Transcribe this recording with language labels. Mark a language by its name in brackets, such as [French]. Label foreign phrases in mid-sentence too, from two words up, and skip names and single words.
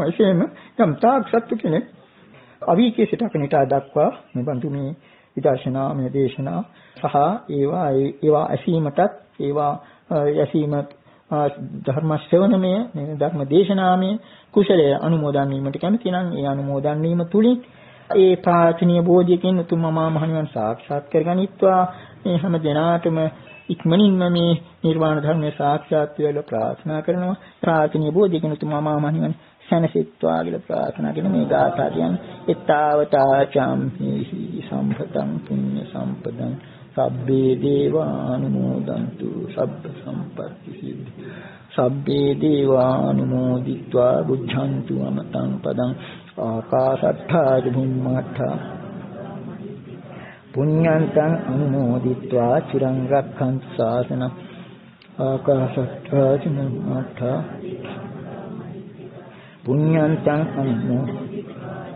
[Sinhala] එසේම යම් තාක් සත්තු කෙනෙක් අවීචේ සිට කණිටා දක්වා මේ බඳු මේ විදර්ශනා මේ දේශනා සහ ඒවා ඇසීමටත් ඒවා ඇසීම ධර්ම ශ්‍රවණමය මේ ධර්ම දේශනාමය කුසලයේ අනුමෝදන් වීමට කැමති නම් ඒ අනුමෝදන් වීම තුලින් ඒ ප්‍රාර්ථනීය බෝධියකින් උතුම් මහා මහණිවන් සාක්ෂාත් කරගනිත්වා මේ හැම දිනාටම ඉක්මනින්ම මේ නිර්වාණ ධර්මය සාක්ෂාත් වේලා ප්‍රාර්ථනා කරනවා. ප්‍රාර්ථනීය බෝධියකින් උතුම් මහා මහණිවන් සැනසෙත්වා කියලා ප්‍රාර්ථනා කරන මේ ගාථා කියන්නේ [Pali] එත්තාවතා චම්හි සම්පතං පුඤ්ඤ සම්පදං සබ්බේ දේවානුමෝදන්තු සබ්බ සම්පත්ති සිද්ධි සබ්බේ දේවානුමෝදිत्वा බුද්ධන්තු අමතං පදං ආකාශට්ඨා චුම්මට්ඨා පුඤ්ඤන්තං අනුමෝදිत्वा චිරං රක්ඛන්තු ශාසනං ආකාශට්ඨා චුම්මට්ඨා පුඤ්ඤන්තං අනුමෝදිत्वा